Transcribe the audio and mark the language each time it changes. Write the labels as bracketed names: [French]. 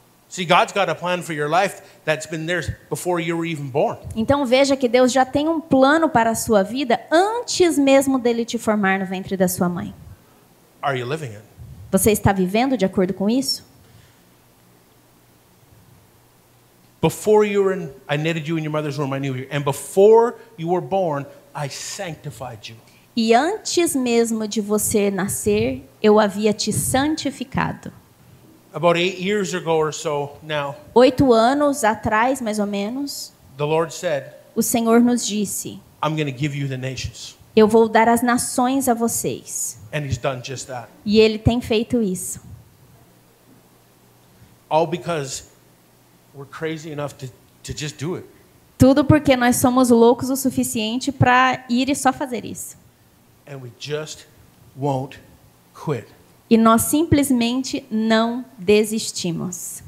[English] See, God's got a plan for your life that's been there before you were even born. [Portuguese] Então veja que Deus já tem um plano para a sua vida antes mesmo dele te formar no ventre da sua mãe. [English] Are you living it? [Portuguese] Você está vivendo de acordo com isso? [English] Before you were in, I knitted you in your mother's womb, I knew you. And before you were born, I sanctified you. [Portuguese] E antes mesmo de você nascer, eu havia te santificado. [English] About 8 years ago or so now, [Portuguese] 8 anos atrás, mais ou menos, [English] the Lord said, [Portuguese] o Senhor nos disse: [English] I'm going to give you the nations. [Portuguese] eu vou dar as nações a vocês. [English] And He's done just that. [Portuguese] E Ele tem feito isso. [English] All because we're crazy enough to just do it. [Portuguese] Tudo porque nós somos loucos o suficiente para ir e só fazer isso. [English] And we just won't quit. [Portuguese] E nós simplesmente não desistimos.